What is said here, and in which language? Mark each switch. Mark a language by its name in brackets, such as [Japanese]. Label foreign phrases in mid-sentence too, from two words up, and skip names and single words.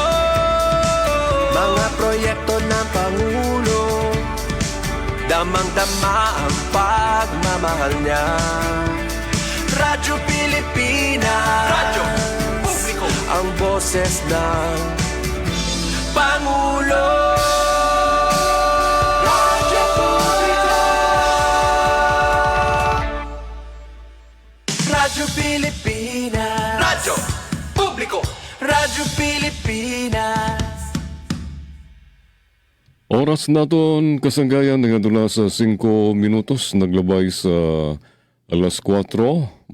[Filipino] Mga proyekto ng Pangulo, damang-dama ang pagmamahal niya. Radyo Pilipinas, Radyo Publiko. Ang boses ng Pangulo. Radyo Publiko. Radyo Pilipinas, Radyo Publiko. Radyo Pilipinas. [Hiligaynon] Oras naton kasanggayan nga dula sa 5 minutos naglabay sa alas 4.